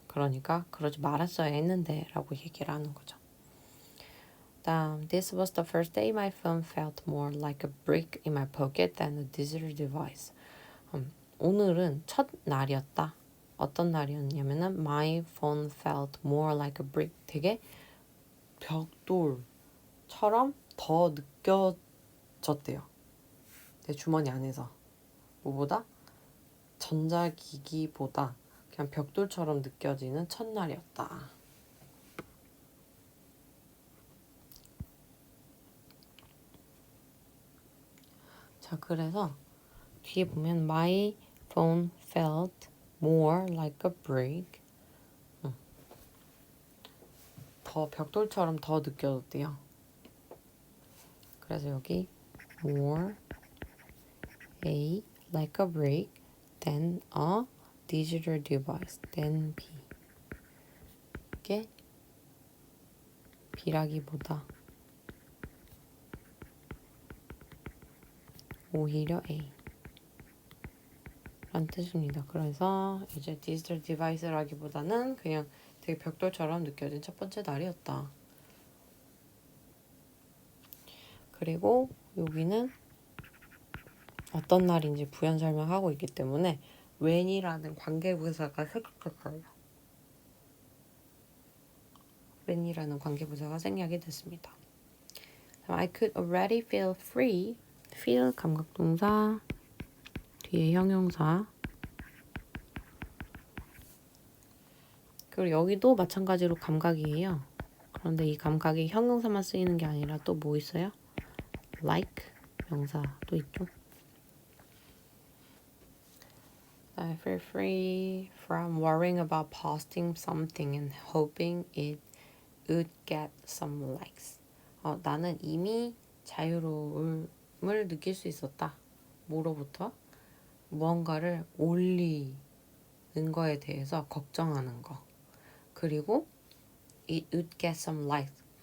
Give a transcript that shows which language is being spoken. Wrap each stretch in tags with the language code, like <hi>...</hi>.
<ko>그러니까 그러지 말았어야 했는데 라고 얘기를 하는 거죠.</ko> <en>This was the first day my phone felt more like a brick in my pocket than a digital device.</en> <ko>오늘은 첫 날이었다. 어떤 날이었냐면은</ko> <en>my phone felt more like a brick.</en> <ko>되게 벽돌처럼 더 느껴졌대요. 내 주머니 안에서. 뭐보다? 전자기기보다 그냥 벽돌처럼 느껴지는 첫날이었다. 자, 그래서 뒤에 보면</ko> <en>my phone felt more like a brick.</en> <ko>더 벽돌처럼 더 느껴졌대요. 그래서 여기</ko> <en>more a like a brick than a digital device. than b.</en> <ko>이게 b라기보다 오히려 a 란 뜻입니다. 그래서 이제 디지털 디바이스라기보다는 그냥 되게 벽돌처럼 느껴진 첫 번째 날이었다. 그리고 여기는 어떤 날인지 부연 설명하고 있기 때문에 when이라는 관계부사가 생략됐어요. when이라는 관계부사가 생략이 됐습니다.</ko> <en>I could already feel free. feel 감각동사</en> <ko>뒤에 형용사. 그리고 여기도 마찬가지로 감각이에요. 그런데 이 감각이 형용사만 쓰이는 게 아니라 또 뭐 있어요? like 명사도 있죠.</ko> <en>I feel free from worrying about posting something and hoping it would get some likes.</en> <ko>나는 이미 자유로움을 느낄 수 있었다. 뭐로부터? 무언가를 올리는 거에 대해서 걱정하는 거. 그리고</ko> <en>it would get some likes.</en>